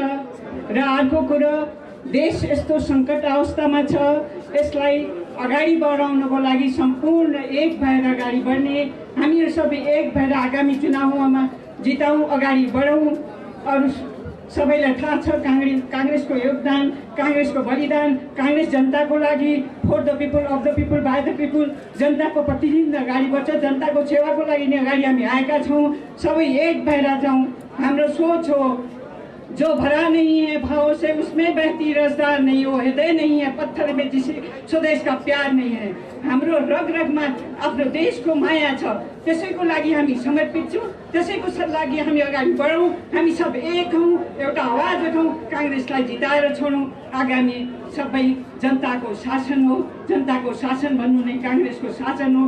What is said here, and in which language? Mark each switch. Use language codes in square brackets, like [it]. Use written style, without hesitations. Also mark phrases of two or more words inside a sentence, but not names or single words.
[ne] र अर्को कुरो, देश यस्तो सङ्कट अवस्थामा छ, यसलाई अगाडि बढाउनको लागि सम्पूर्ण एक भएर अगाडि बढ्ने, हामीहरू सबै एक भएर आगामी चुनावमा जिताउँ, अगाडि बढौँ। अरू सबैलाई थाहा छ काङ्ग्रेसको योगदान, काङ्ग्रेसको बलिदान, काङ्ग्रेस जनताको लागि, [en] for the people, of the people, by the people, [ne] जनताको प्रतिनिधि अगाडि बढ्छ, जनताको सेवाको लागि नै अगाडि हामी आएका छौँ। सबै एक भएर जाउँ। हाम्रो सोच हो, [hi] जो भरा नहीं है भाव से उसमें बहती रसदार नहीं हो, हृदय नहीं है पत्थर में जिसे स्वदेश का प्यार नहीं है। [ne] हाम्रो रग रगमा आफ्नो देशको माया छ, त्यसैको लागि हामी समर्पित छौँ, त्यसैको लागि हामी अगाडि बढौँ। हामी सब एक हौँ, एउटा आवाज उठाउँ, काङ्ग्रेसलाई जिताएर छोडौँ। आगामी सबै जनताको शासन हो, जनताको शासन भन्नु नै काङ्ग्रेसको शासन हो।